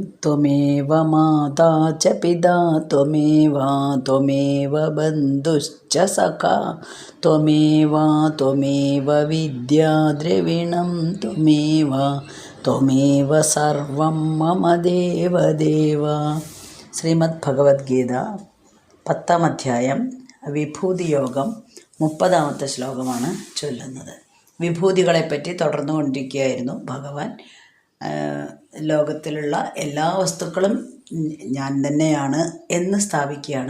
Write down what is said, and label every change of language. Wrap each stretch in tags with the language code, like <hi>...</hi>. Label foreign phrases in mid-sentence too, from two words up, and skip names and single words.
<sa>त्वमेव माता च पिता त्वमेव बन्धुश्च सखा त्वमेव विद्या द्रविणं त्वमेव सर्वं मम देवदेव।</sa> <ml>ശ്രീമദ് ഭഗവത്ഗീത 10-ാം അധ്യായം വിഭൂതിയോഗം 30-ാമത്തെ ശ്ലോകമാണ് ചൊല്ലുന്നത്. വിഭൂതികളെപ്പറ്റി തുടർന്നുകൊണ്ടിരിക്കുകയായിരുന്നു ഭഗവാൻ. ലോകത്തിലുള്ള എല്ലാ വസ്തുക്കളും ഞാൻ തന്നെയാണ് എന്ന് സ്ഥാപിക്കുകയാണ്.</ml>